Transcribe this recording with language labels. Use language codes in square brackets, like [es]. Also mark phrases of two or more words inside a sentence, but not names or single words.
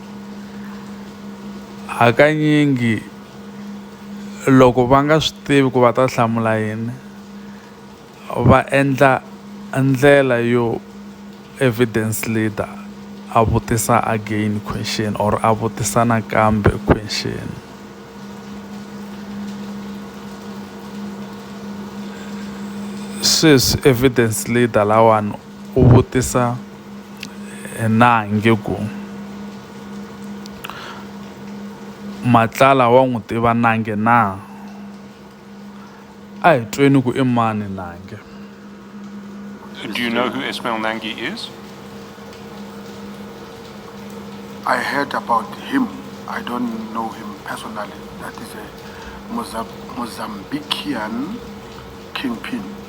[ts] Hakanyingi loko va nga swi tivi ku va ta hlamula yini va endla ndlela yo [en] evidence leader [ts] a vutisa [en] again question or [ts] a vutisa nakambe question. Sweswi [en] evidence leader [ts] lawani u vutisa Nangi ku Matlala wa n'wi tiva Nangi na? A hi tweni ku i mani Nangi? [en] Do you know who Ismail Nangi is? I heard about him. I don't know him personally. That is a Mozambican kingpin.